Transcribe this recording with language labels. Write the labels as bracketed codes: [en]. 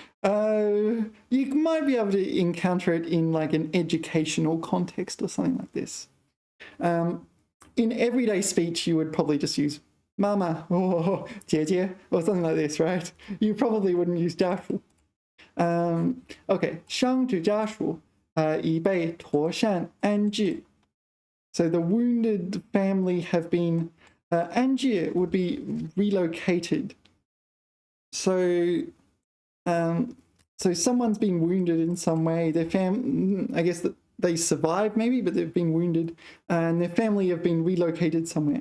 [en] You might be able to encounter it in like an educational context or something like this. In everyday speech, you would probably just use mama or 姐姐 or something like this, right? You probably wouldn't use 家属. Okay, [zh] 伤者家属已被妥善安置. [en] So the wounded family have been, anjie would be relocated. So, so someone's been wounded in some way. Their I guess that they survived maybe, but they've been wounded, and their family have been relocated somewhere.